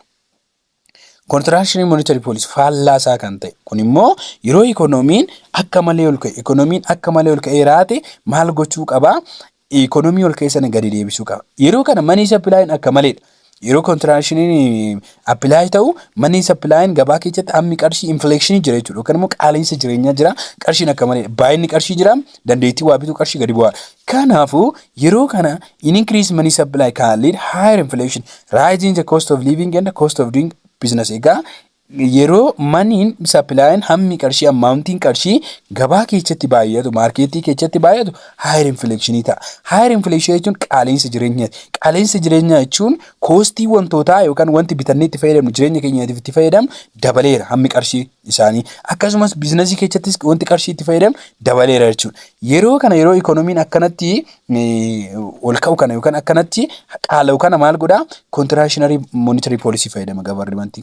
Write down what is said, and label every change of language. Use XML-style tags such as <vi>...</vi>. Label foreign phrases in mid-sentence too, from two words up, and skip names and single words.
<en>Contractionary monetary policy</en> <om>faallaasaa kan ta'e kun immoo yeroo economiin akka malee ol ka'e raate maal gochuu qaba economy ol ka'e sana gadi deebisuu qaba. Yeroo kana</om> <en>money supply</en> <om>akka maleedha. Yeroo contractionary apply ta'u</om> <en>money supply</en> <om>gabaa keessatti hammi qarshii inflation jira jechuudha. Yookaan immoo qaala'insa jireenyaa jira. Qarshiin akka malee baay'inni qarshii jira. Dandeettii waa bituu qarshii gadi bu'aa. Kanaafuu yeroo kana</om> <en>increase money supply can lead higher inflation, rising the cost of living and the cost of doing business.</en> <om>Egaa yeroo</om> <en>money supply</en> <om>hammi qarshii amountiin qarshii gabaa keessatti baay'atu marketii keessatti baay'atu</om> <en>higher inflation</en> <om>ta'a.</om> <en>Higher inflation</en> <om>jechuun qaala'insa jireenyaa. Qaala'insa jireenyaa jechuun koostii wantootaa yookaan wanti bitannee itti fayyadamnu jireenya keenyaatiif itti fayyadamnu dabaleera hammi qarshii isaanii. Akkasumas biizinasii keessattis wanti qarshii itti fayyadamnu dabaleera jechuudha. Yeroo kana yeroo economiin akkanatti ol ka'u kana yookaan akkanatti qaala'u kana maal godhaa</om> <en>contractionary monetary policy</en> <om>fayyadama government.</om>